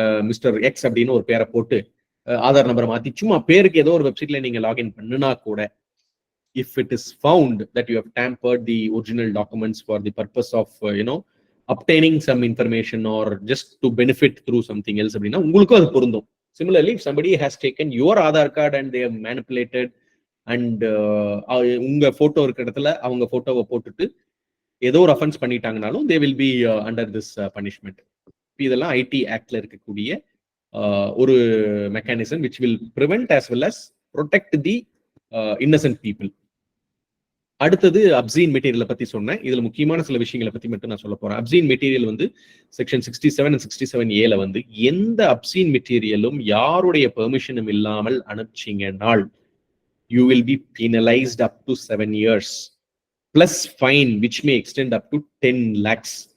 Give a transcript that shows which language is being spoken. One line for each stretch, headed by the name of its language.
English: mister X
Tamil: அப்படின்னு ஒரு பேரை போட்டு ஆதார் நம்பரை மாத்தி சும்மா பேருக்கு ஏதோ ஒரு வெப்சைட்ல நீங்க லாகின் பண்ணுனா கூட,
English: if it is found that you have tampered the original documents for the purpose of obtaining some information or just to benefit through something else
Tamil: அப்படின்னா உங்களுக்கும் அது பொருந்தும்.
English: Similarly, if somebody has taken your Aadhaar card and they have manipulated and
Tamil: உங்க photo இருக்கிற இடத்துல அவங்க போட்டோவை போட்டுட்டு ஏதோ ஒரு offence பண்ணிட்டாங்கனாலும்
English: they will be under this punishment.
Tamil: இதெல்லாம் ஐடி ஆக்ட்ல இருக்கக்கூடிய ஒரு mechanism
English: which will prevent as well as protect the innocent people.
Tamil: அடுத்தது அப்சீன் மெட்டீரியலை பத்தி சொன்னேன். இதுல முக்கியமான சில விஷயங்களை பத்தி மட்டும் நான் சொல்ல போறேன். அப்சீன் மெட்டீரியல் வந்து செக்ஷன் 67 and 67A வந்து எந்த அப்சீன் மெட்டீரியலும் யாருடைய பெர்மிஷனும் இல்லாமல் அனுப்பிச்சீங்கனால்
English: you will be penalized up to 7 years plus fine which may extend up to 10 lakhs.